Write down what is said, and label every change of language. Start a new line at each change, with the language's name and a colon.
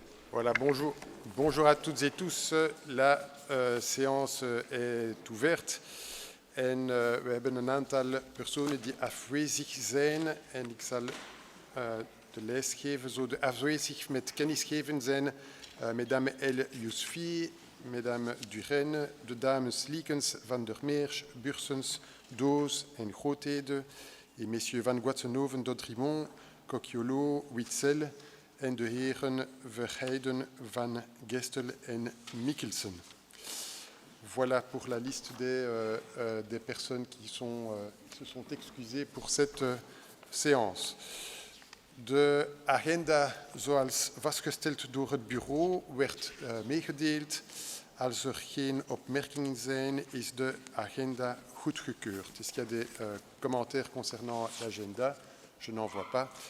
French: Voilà, bonjour à toutes et tous. La séance est ouverte.
Dutch: En we hebben een aantal personen die afwezig zijn. En ik zal de lijst geven. Zo de afwezig met kennisgeven zijn Mesdames El Yousfi, Mesdames Duren, de dames Liekens, Van der Meers, Bursens, Doos en Grootheden.
French: Et messieurs Van Guatsenhoven, Dodrimont, Cocchiolo, Witzel.
Dutch: En de heren Verheijden, Van Gestel en Mikkelsen.
French: Voilà pour la liste des personnes qui se sont excusées pour cette séance.
Dutch: De agenda zoals vastgesteld door het bureau werd meegedeeld. Als er geen opmerkingen zijn, is de agenda goedgekeurd.
French: Est-ce qu'il y a des commentaires concernant l'agenda? Je n'en vois pas.